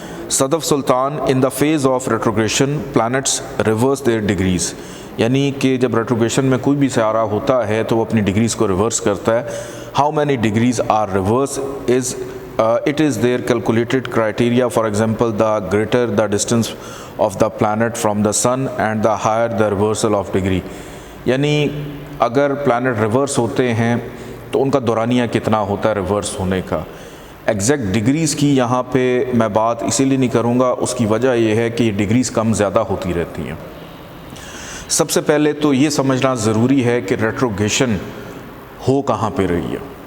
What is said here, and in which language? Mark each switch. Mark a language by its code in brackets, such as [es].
[en] Sadaf Sultan in the phase of retrogression planets reverse their degrees, [ur] یعنی کہ جب ریٹروگریشن میں کوئی بھی سیارہ ہوتا ہے تو وہ اپنی ڈگریز کو ریورس کرتا ہے۔ [en] How many degrees are reverse it is their calculated criteria. For example, the greater the distance of the planet from the sun and the higher the reversal of degree. [ur] یعنی اگر plant reverse ہوتے ہیں تو ان کا دورانیہ کتنا ہوتا ہے reverse ہونے کا۔ ایگزیکٹ ڈگریز کی یہاں پہ میں بات اسی لیے نہیں کروں گا، اس کی وجہ یہ ہے کہ یہ ڈگریز کم زیادہ ہوتی رہتی ہیں۔ سب سے پہلے تو یہ سمجھنا ضروری ہے کہ ریٹروگریشن ہو کہاں پہ رہی ہے۔